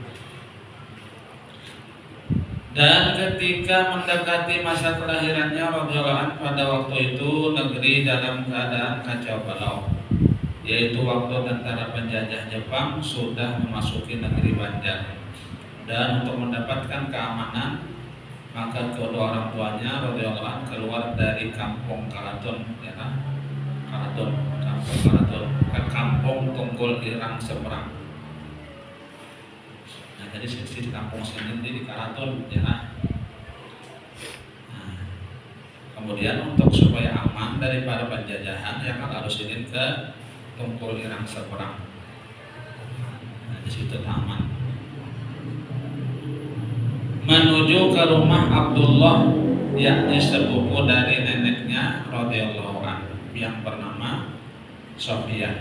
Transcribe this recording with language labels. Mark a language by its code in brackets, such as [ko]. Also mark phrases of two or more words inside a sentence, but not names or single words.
[id] Dan ketika mendekati masa kelahirannya [ar] radhiyallahu anhu, [id] pada waktu itu negeri dalam keadaan kacau balau, yaitu waktu tentara penjajah Jepang sudah memasuki negeri Banjar. Dan untuk mendapatkan keamanan, maka kedua orang tuanya [ar] radhiyallahu anhu [id] keluar dari kampung Karatun, ya kan? Kampung Karatun ke kampung Tunggul Irang Seberang. Nah, jadi di kampung sini di Karatun, ya kan? Nah, kemudian untuk supaya aman daripada penjajahan, ya kan harus izin ke Tunggul Irang Seberang. Nah, di situ taman. Menuju ke rumah Abdullah, yakni sepupu dari neneknya [ar] radhiyallahu anhu [id] yang bernama Sofia.